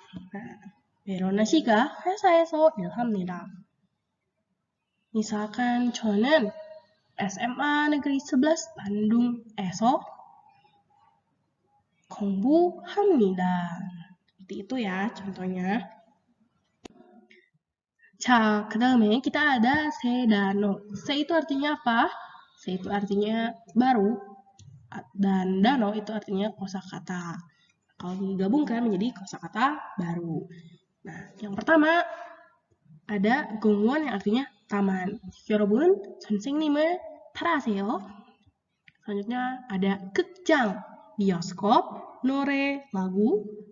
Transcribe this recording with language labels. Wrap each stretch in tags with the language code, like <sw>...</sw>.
<ko>Nah, 베로나 씨가 회사에서 일합니다.</ko> <id>misalkan</id> <ko>저는 SMA Negeri 11 Bandung에서 공부합니다.</ko> <id>Seperti itu ya contohnya.</id> <ko>자, 그 다음에</ko> <id>kita ada sedano. Se itu artinya apa? Se itu artinya baru. Dan dano itu artinya kosakata. Kalau digabungkan menjadi kosakata baru. Nah, yang pertama ada gongwon yang artinya taman.</id> <ko>여러분, 선생님을 따라하세요.</ko> <id>selanjutnya ada 극장, bioskop, 노래, lagu.</id>